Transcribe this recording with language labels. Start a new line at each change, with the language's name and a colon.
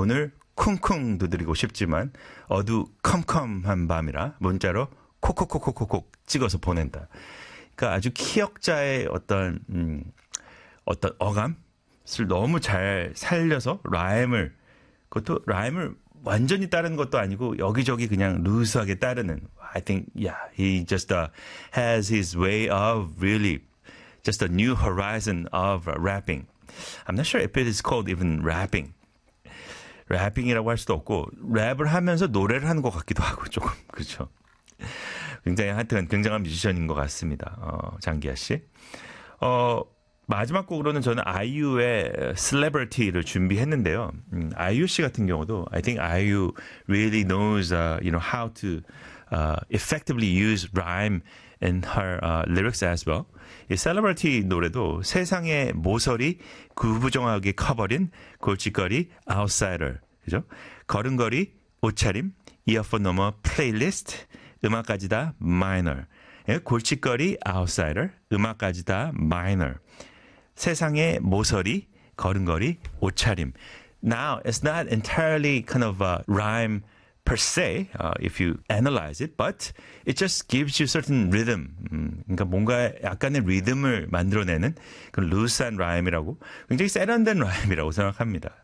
Korean: 문을 쿵쿵 두드리고 싶지만 어두컴컴한 밤이라 문자로 콕콕콕콕콕콕 찍어서 보낸다. 그러니까 아주 키역자의 어떤 어감을 너무 잘 살려서 라임을 그것도 라임을 완전히 따르는 것도 아니고 여기저기 그냥 루스하게 따르는.
English: I think, yeah, he just has his way of really just a new horizon of rapping. I'm not sure if it is called even rapping.
Korean: Rapping이라고 할 수도 없고 랩을 하면서 노래를 하는 것 같기도 하고 조금 그렇죠. 굉장히 하여튼 굉장한 뮤지션인 것 같습니다. 장기하 씨. 마지막 곡으로는 저는 아이유의 Celebrity를 준비했는데요. 아이유 씨 같은 경우도
English: I think 아이유 really knows how to effectively use rhyme in her lyrics as well.
Korean: 이 Celebrity 노래도 세상의 모서리 구부정하게 커버린 골칫거리 Outsider 그죠? 걸음걸이 옷차림 이어폰 넘어 플레이리스트 음악까지 다 마이너 골칫거리 Outsider 음악까지 다 마이너 세상의 모서리, 걸음걸이, 옷차림.
English: Now, it's not entirely kind of a rhyme per se, if you analyze it, but it just gives you certain rhythm.
Korean: 그러니까 뭔가 약간의 리듬을 만들어내는 그런 루스한 라임이라고 굉장히 세련된 라임이라고 생각합니다.